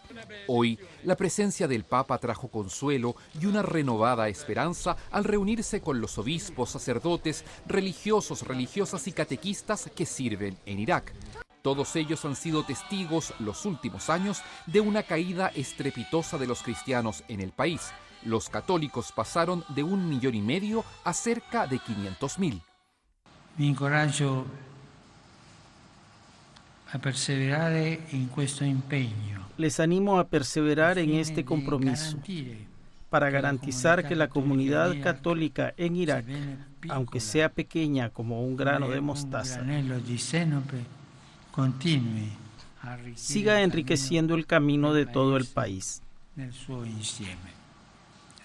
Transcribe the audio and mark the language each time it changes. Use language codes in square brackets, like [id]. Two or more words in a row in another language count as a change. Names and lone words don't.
[es] Hoy, la presencia del Papa trajo consuelo y una renovada esperanza al reunirse con los obispos, sacerdotes, religiosos, religiosas y catequistas que sirven en Irak. Todos ellos han sido testigos los últimos años de una caída estrepitosa de los cristianos en el país. Los católicos pasaron de 1,5 millones a cerca de 500.000. [it] Mi incoraggio a perseverare in questo impegno. [es] Les animo a perseverar en este compromiso para garantizar que la comunidad católica en Irak, aunque sea pequeña como un grano de mostaza, siga enriqueciendo el camino de todo el país.